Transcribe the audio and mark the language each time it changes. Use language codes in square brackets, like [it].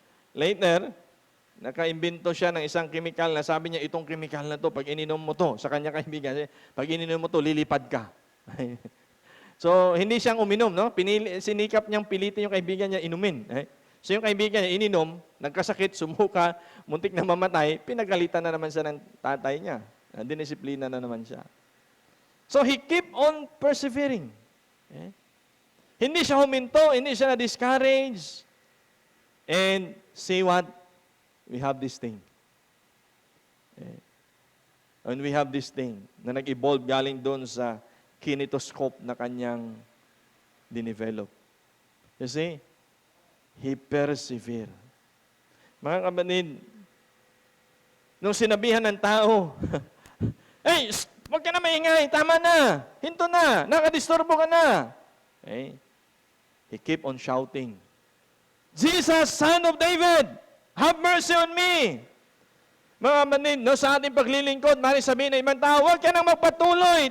[tl] Later, nakaimbento siya ng isang chemical na sabi niya, itong chemical na to, pag ininom mo to, sa kanya kaibigan, pag ininom mo to, lilipad ka. So, hindi siyang uminom, no? Sinikap niyang pilitin yung kaibigan niya inumin. So, yung kaibigan niya ininom, nagkasakit, sumuka, muntik na mamatay, pinagalitan na naman siya ng tatay niya. Dinisiplina na naman siya. [en] So, he keep on persevering. [tl] Hindi siya huminto, hindi siya na-discourage. [en] And see what? We have this thing. And we have this thing [tl] na nag-evolve galing doon sa kinetoscope na kanyang dinevelop. [en] You see? He persevered. [tl] Mga kapatid, nung sinabihan ng tao, hey, huwag ka na maingay, tama na, hinto na, nakadisturbo ka na. [en] He keep on shouting, Jesus, Son of David, have mercy on me. [tl] Mga kapatid, sa ating paglilingkod, maaaring sabihin ng ibang tao, huwag ka nang magpatuloy.